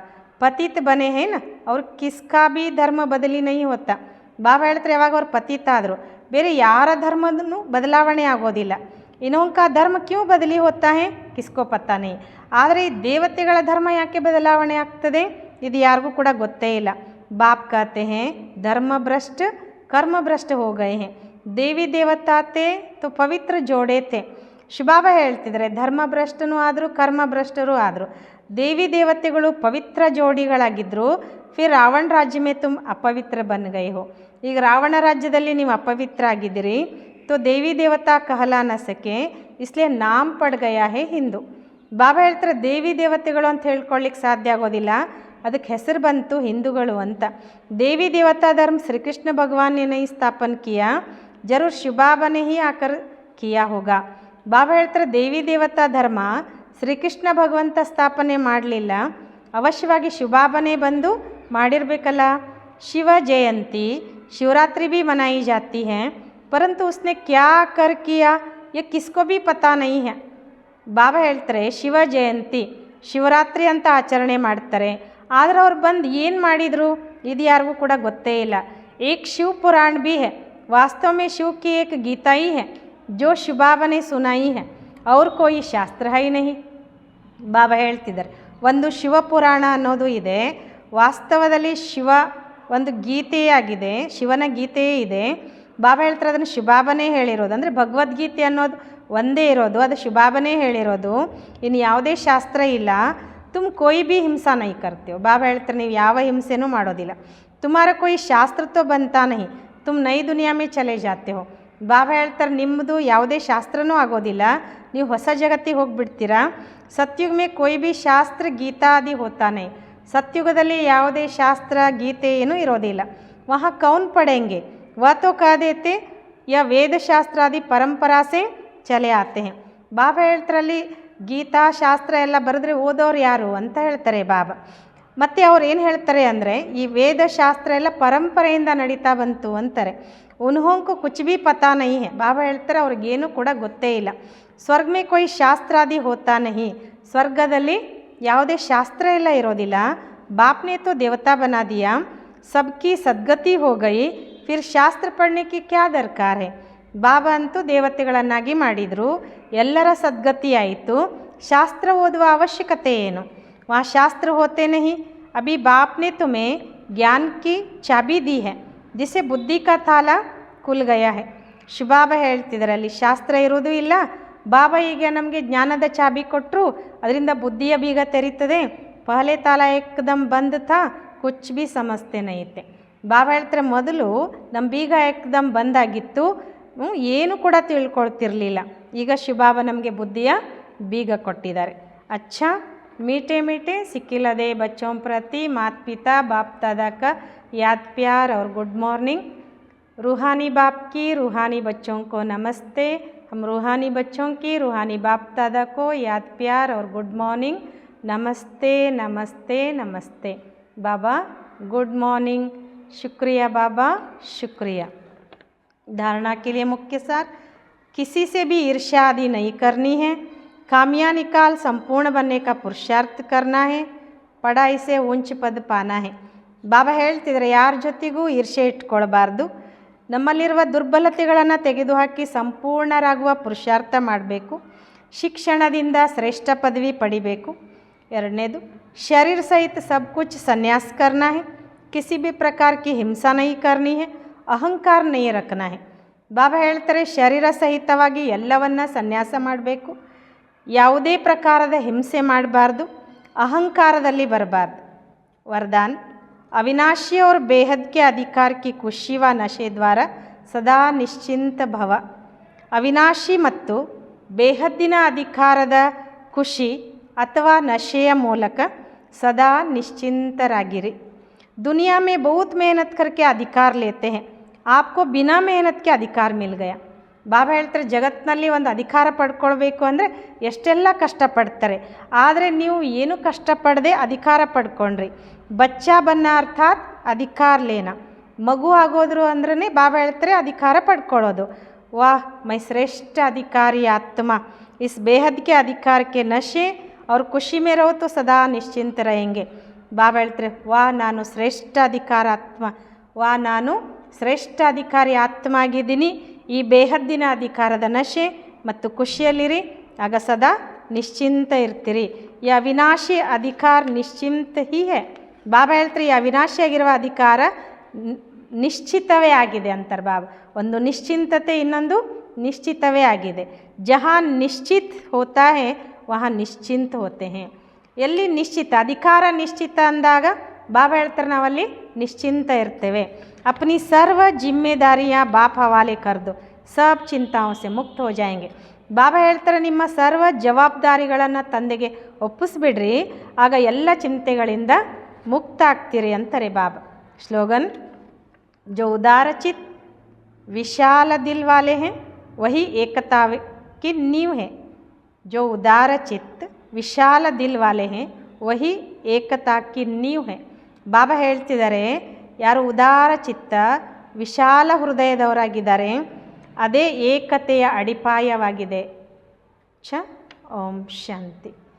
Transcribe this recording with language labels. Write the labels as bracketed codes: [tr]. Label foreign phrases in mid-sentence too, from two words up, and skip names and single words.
[hi] पतित बने हैं न, और किसका भी धर्म बदली नहीं होता. [kn] ಬಾಬಾ ಹೇಳ್ತಾರೆ, ಯಾವಾಗ ಅವ್ರು ಪತಿತ ಆದರು, ಬೇರೆ ಯಾರ ಧರ್ಮದೂ ಬದಲಾವಣೆ ಆಗೋದಿಲ್ಲ. [hi] इनोंका धर्म क्यों बदली होता है किसको पता नहीं. [kn] ಆದರೆ ಈ ದೇವತೆಗಳ ಧರ್ಮ ಯಾಕೆ ಬದಲಾವಣೆ ಆಗ್ತದೆ, ಇದು ಯಾರಿಗೂ ಕೂಡ ಗೊತ್ತೇ ಇಲ್ಲ. [hi] ಬಾಪ್ कहते हैं धर्म भ्रष्ट कर्म भ्रष्ट हो गए हैं, देवी देवता थे तो पवित्र जोड़े थे. [kn] ಶಿವಬಾಬಾ ಹೇಳ್ತಿದ್ದಾರೆ, ಧರ್ಮ ಭ್ರಷ್ಟನೂ ಆದರು ಕರ್ಮ ಭ್ರಷ್ಟರು ಆದರು. ದೇವಿ ದೇವತೆಗಳು ಪವಿತ್ರ ಜೋಡಿಗಳಾಗಿದ್ದರು. [hi] फिर रावण राज्य में तुम अपवित्र बन गए हो. [kn] ಈಗ ರಾವಣ ರಾಜ್ಯದಲ್ಲಿ ನೀವು ಅಪವಿತ್ರ ಆಗಿದ್ದೀರಿ. [hi] तो देवी देवता कहला न सके, इसलिए नाम पड़ गया है हिंदू. [kn] ಬಾಬಾ ಹೇಳ್ತಾರೆ, ದೇವಿ ದೇವತೆಗಳು ಅಂತ ಹೇಳ್ಕೊಳ್ಳಿಕ್ಕೆ ಸಾಧ್ಯ ಆಗೋದಿಲ್ಲ, ಅದಕ್ಕೆ ಹೆಸರು ಬಂತು ಹಿಂದೂಗಳು ಅಂತ. [hi] देवी देवता धर्म श्रीकृष्ण भगवान ने नहीं स्थापन किया, जरूर शिवबाबा ने ही आकर किया होगा. [kn] ಬಾಬಾ ಹೇಳ್ತಾರೆ, ದೇವಿ ದೇವತಾ ಧರ್ಮ ಶ್ರೀಕೃಷ್ಣ ಭಗವಂತ ಸ್ಥಾಪನೆ ಮಾಡಲಿಲ್ಲ, ಅವಶ್ಯವಾಗಿ ಶಿವಬಾಬಾನೇ ಬಂದು ಮಾಡಿರಬೇಕಲ್ಲ. [hi] शिव जयंती शिवरात्रि भी मनाई जाती है, परंतु उसने क्या कर किया ये किसको भी पता नहीं है. [kn] ಬಾಬಾ ಹೇಳ್ತಾರೆ, ಶಿವ ಜಯಂತಿ ಶಿವರಾತ್ರಿ ಅಂತ ಆಚರಣೆ ಮಾಡ್ತಾರೆ, ಆದರೆ ಅವ್ರು ಬಂದು ಏನು ಮಾಡಿದರು ಇದು ಯಾರಿಗೂ ಕೂಡ ಗೊತ್ತೇ ಇಲ್ಲ. [hi] एक शिव पुराण भी है, वास्तव में शिव की एक गीता ही है जो शिवबाबा ने सुनाई है, और कोई शास्त्र है नहीं. [kn] ಬಾಬಾ ಹೇಳ್ತಿದ್ದಾರೆ, ಒಂದು ಶಿವಪುರಾಣ ಅನ್ನೋದು ಇದೆ, ವಾಸ್ತವದಲ್ಲಿ ಶಿವ ಒಂದು ಗೀತೆಯಾಗಿದೆ, ಶಿವನ ಗೀತೆಯೇ ಇದೆ. ಬಾಬಾ ಹೇಳ್ತಾರೆ, ಅದನ್ನು ಶಿವಬಾಬಾನೇ ಹೇಳಿರೋದು. ಅಂದರೆ ಭಗವದ್ಗೀತೆ ಅನ್ನೋದು ಒಂದೇ ಇರೋದು, ಅದು ಶಿವಬಾಬಾನೇ ಹೇಳಿರೋದು, ಇನ್ನು ಯಾವುದೇ ಶಾಸ್ತ್ರ ಇಲ್ಲ. [hi] तुम कोई भी हिंसा नहीं करते हो. [kn] ಬಾಬಾ ಹೇಳ್ತಾರೆ ನೀವು ಯಾವ ಹಿಂಸೆನೂ ಮಾಡೋದಿಲ್ಲ. [hi] तुम्हारा कोई ಶಾಸ್ತ್ರ तो बनता नहीं, तुम नई दुनिया में चले जाते हो. [kn] ಬಾಬಾ ಹೇಳ್ತಾರೆ ನಿಮ್ಮದು ಯಾವುದೇ ಶಾಸ್ತ್ರನೂ ಆಗೋದಿಲ್ಲ, ನೀವು ಹೊಸ ಜಗತ್ತಿಗೆ ಹೋಗಿಬಿಡ್ತೀರಾ. [hi] सतयुग में कोई भी शास्त्र गीता आदि होता नहीं, [kn] ಸತ್ಯುಗದಲ್ಲಿ ಯಾವುದೇ ಶಾಸ್ತ್ರ ಗೀತೆ ಏನೂ ಇರೋದಿಲ್ಲ. [hi] वहाँ कौन पढ़ेंगे, वह तो कह देते या वेद शास्त्र आदि परंपरा से चले आते हैं. [kn] ಬಾಬಾ ಹೇಳ್ತಾರಲ್ಲಿ ಗೀತಾ ಶಾಸ್ತ್ರ ಎಲ್ಲ ಬರೆದ್ರೆ ಓದೋರು ಯಾರು ಅಂತ ಹೇಳ್ತಾರೆ ಬಾಬಾ. ಮತ್ತು ಅವ್ರು ಏನು ಹೇಳ್ತಾರೆ ಅಂದರೆ ಈ ವೇದ ಶಾಸ್ತ್ರ ಎಲ್ಲ ಪರಂಪರೆಯಿಂದ ನಡೀತಾ ಬಂತು ಅಂತಾರೆ. [hi] उन्होंको कुछ भी पता नहीं है. [kn] ಬಾಬಾ ಹೇಳ್ತಾರೆ ಅವ್ರಿಗೇನು ಕೂಡ ಗೊತ್ತೇ ಇಲ್ಲ. [hi] स्वर्ग में कोई शास्त्रादि होता नहीं, [kn] ಸ್ವರ್ಗದಲ್ಲಿ ಯಾವುದೇ ಶಾಸ್ತ್ರ ಎಲ್ಲ ಇರೋದಿಲ್ಲ. [hi] बाप ने तो देवता बना दिया, सबकी सद्गति हो गई, फिर शास्त्र ಪढ़ने की क्या दरकार है. [kn] ಬಾಬಾ ಅಂತೂ ದೇವತೆಗಳನ್ನಾಗಿ ಮಾಡಿದರು, ಎಲ್ಲರ ಸದ್ಗತಿ ಆಯಿತು, ಶಾಸ್ತ್ರ ಓದುವ ಅವಶ್ಯಕತೆ ಏನು. [hi] वहाँ शास्त्र होते नहीं. अभी बाप ने तुम्हें ज्ञान की चाबी दी है, जिसे बुद्धि का ताला खुल गया है. [kn] ಶಿವಬಾಬಾ ಹೇಳ್ತಿದ್ದಾರೆ ಅಲ್ಲಿ ಶಾಸ್ತ್ರ ಇರೋದು ಇಲ್ಲ, ಬಾಬಾ ಈಗ ನಮಗೆ ಜ್ಞಾನದ ಚಾಬಿ ಕೊಟ್ಟರು, ಅದರಿಂದ ಬುದ್ಧಿಯ ಬೀಗ ತೆರೀತದೆ. [hi] पहले ताला एकदम बंद था, कुछ भी समझते नहीं थे. [kn] ಬಾಬಾ ಹೇಳ್ತಾರೆ ಮೊದಲು ನಮ್ಮ ಬೀಗ ಏಕದಮ್ ಬಂದಾಗಿತ್ತು, ಏನು ಕೂಡ ತಿಳ್ಕೊಳ್ತಿರ್ಲಿಲ್ಲ. ಈಗ ಶಿವಬಾಬಾ ನಮಗೆ ಬುದ್ಧಿಯ ಬೀಗ ಕೊಟ್ಟಿದ್ದಾರೆ. [hi] ಅಚ್ಚಾ मीठे मीठे सिक्किलदे बच्चों प्रति माता पिता बाप दादा का याद प्यार और [en] good morning. [hi] रूहानी बाप की रूहानी बच्चों को नमस्ते. हम रूहानी बच्चों की रूहानी बाप दादा को याद प्यार और [en] good morning. [hi] नमस्ते नमस्ते नमस्ते. बाबा [en] good morning. [hi] शुक्रिया बाबा, शुक्रिया. धारणा के लिए मुख्य सार, किसी से भी ईर्ष्या आदि नहीं करनी है. खामियां निकाल संपूर्ण बनने का पुरुषार्थ करना है. पढ़ाई से ऊंच पद पाना है. [kn] ಬಾಬಾ ಹೇಳ್ತಿದ್ದಾರೆ ಯಾರ ಜೊತೆಗೂ ಈರ್ಷೆ ಇಟ್ಕೊಳ್ಬಾರ್ದು. ನಮ್ಮಲ್ಲಿರುವ ದುರ್ಬಲತೆಗಳನ್ನು ತೆಗೆದುಹಾಕಿ ಸಂಪೂರ್ಣರಾಗುವ ಪುರುಷಾರ್ಥ ಮಾಡಬೇಕು. ಶಿಕ್ಷಣದಿಂದ ಶ್ರೇಷ್ಠ ಪದವಿ ಪಡಿಬೇಕು. [hi] ಎರಡನೇದು, शरीर सहित सब कुछ सन्यास करना है. किसी भी प्रकार की हिंसा नहीं करनी है, ಅಹಂಕಾರ नहीं रखना है. [kn] ಬಾಬಾ ಹೇಳ್ತಾರೆ ಶರೀರ ಸಹಿತವಾಗಿ ಎಲ್ಲವನ್ನ ಸನ್ಯಾಸ ಮಾಡಬೇಕು, ಯಾವುದೇ ಪ್ರಕಾರದ ಹಿಂಸೆ ಮಾಡಬಾರ್ದು, ಅಹಂಕಾರದಲ್ಲಿ ಬರಬಾರ್ದು. [hi] वरदान, अविनाशी और बेहद के अधिकार की खुशी व नशे द्वारा सदा निश्चिंत भव. [kn] ಅವಿನಾಶಿ ಮತ್ತು ಬೇಹದ್ದಿನ ಅಧಿಕಾರದ ಖುಷಿ ಅಥವಾ ನಶೆಯ ಮೂಲಕ ಸದಾ ನಿಶ್ಚಿಂತರಾಗಿರಿ. [hi] दुनिया में बहुत मेहनत करके अधिकार लेते हैं, आपको बिना मेहनत के अधिकार मिल गया. [kn] ಬಾಬಾ ಹೇಳ್ತಾರೆ ಜಗತ್ತಿನಲ್ಲಿ ಒಂದು ಅಧಿಕಾರ ಪಡ್ಕೊಳ್ಬೇಕು ಅಂದರೆ ಎಷ್ಟೆಲ್ಲ ಕಷ್ಟಪಡ್ತಾರೆ, ಆದರೆ ನೀವು ಏನು ಕಷ್ಟಪಡದೆ ಅಧಿಕಾರ ಪಡ್ಕೊಂಡ್ರಿ. [hi] बच्चा बनना अर्थात अधिकार लेना, [kn] ಮಗು ಆಗೋದ್ರು ಅಂದ್ರೆ ಬಾಬಾ ಹೇಳ್ತಾರೆ ಅಧಿಕಾರ ಪಡ್ಕೊಳ್ಳೋದು. [hi] वाह मैं श्रेष्ठ अधिकारी आत्मा, इस बेहद के अधिकार के नशे और खुशी में रहो तो सदा निश्चिंत रहेंगे. [kn] ಬಾಬಾ ಹೇಳ್ತಾರೆ ವಾ ನಾನು ಶ್ರೇಷ್ಠ ಅಧಿಕಾರ ಆತ್ಮ, ವಾ ನಾನು ಶ್ರೇಷ್ಠ ಅಧಿಕಾರಿ ಆತ್ಮ ಆಗಿದ್ದೀನಿ. ಈ ಬೇಹದ್ದಿನ ಅಧಿಕಾರದ ನಶೆ ಮತ್ತು ಖುಷಿಯಲ್ಲಿರಿ, ಆಗ ಸದಾ ನಿಶ್ಚಿಂತ ಇರ್ತೀರಿ. [hi] ये अविनाशी अधिकार निश्चिंत ही है. [kn] ಬಾಬಾ ಹೇಳ್ತಾರೆ ಈ ಅವಿನಾಶಿಯಾಗಿರುವ ಅಧಿಕಾರ ನಿಶ್ಚಿತವೇ ಆಗಿದೆ ಅಂತಾರೆ ಬಾಬಾ. ಒಂದು ನಿಶ್ಚಿಂತತೆ, ಇನ್ನೊಂದು ನಿಶ್ಚಿತವೇ ಆಗಿದೆ. [hi] जहाँ निश्चित होता है वहाँ निश्चिंत होते हैं. [kn] ಎಲ್ಲಿ ನಿಶ್ಚಿತ ಅಧಿಕಾರ ನಿಶ್ಚಿತ ಅಂದಾಗ ಬಾಬಾ ಹೇಳ್ತಾರೆ ನಾವಲ್ಲಿ ನಿಶ್ಚಿಂತ ಇರ್ತೇವೆ. [hi] अपनी सर्व जिम्मेदारियाँ बाप हवाले कर दो, सब चिंताओं से मुक्त हो जाएंगे. [kn] ಬಾಬಾ ಹೇಳ್ತಾರೆ ನಿಮ್ಮ ಸರ್ವ ಜವಾಬ್ದಾರಿಗಳನ್ನು ತಂದೆಗೆ ಒಪ್ಪಿಸ್ಬಿಡ್ರಿ, ಆಗ ಎಲ್ಲ ಚಿಂತೆಗಳಿಂದ ಮುಕ್ತ ಆಗ್ತೀರಿ ಅಂತಾರೆ ಬಾಬಾ. [hi] ಸ್ಲೋಗನ್, जो उदारचित विशाल दिल वाले हैं वही एकता की नींव है. जो उदारचित विशाल दिल वाले हैं वही एकता की नींव है. [kn] ಬಾಬಾ ಹೇಳ್ತಿದ್ದಾರೆ ಯಾರು ಉದಾರ ಚಿತ್ತ ವಿಶಾಲ ಹೃದಯದವರಾಗಿದ್ದಾರೆ ಅದೇ ಏಕತೆಯ ಅಡಿಪಾಯವಾಗಿದೆ. [hi] ओम शांति.